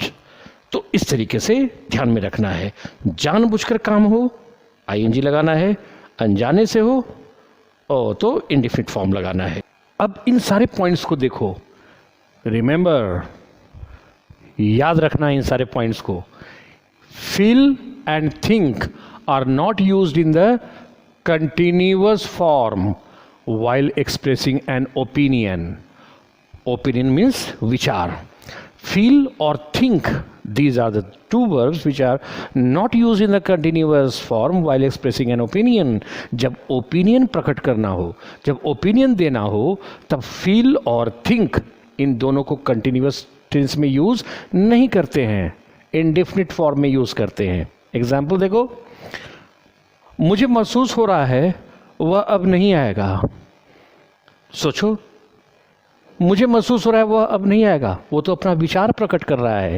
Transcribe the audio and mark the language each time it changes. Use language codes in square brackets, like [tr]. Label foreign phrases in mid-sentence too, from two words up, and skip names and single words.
[hi] तो इस तरीके से ध्यान में रखना है, जानबूझकर काम हो आईएनजी लगाना है, अनजाने से हो तो [en] indefinite form [hi] लगाना है। अब इन सारे पॉइंट्स को देखो, रिमेंबर, याद रखना इन सारे पॉइंट्स को। [en] Feel and think are not used in the continuous form while expressing an opinion. Opinion means विचार. Feel or think, these are the two verbs which are not used in the continuous form while expressing an opinion. [hi] जब opinion प्रकट करना हो, जब opinion देना हो, तब feel और think इन दोनों को [en] continuous tense [hi] में use नहीं करते हैं, [en] indefinite form [hi] में use करते हैं। Example देखो, मुझे महसूस हो रहा है वह अब नहीं आएगा। सोचो, मुझे महसूस हो रहा है वह अब नहीं आएगा, वो तो अपना विचार प्रकट कर रहा है।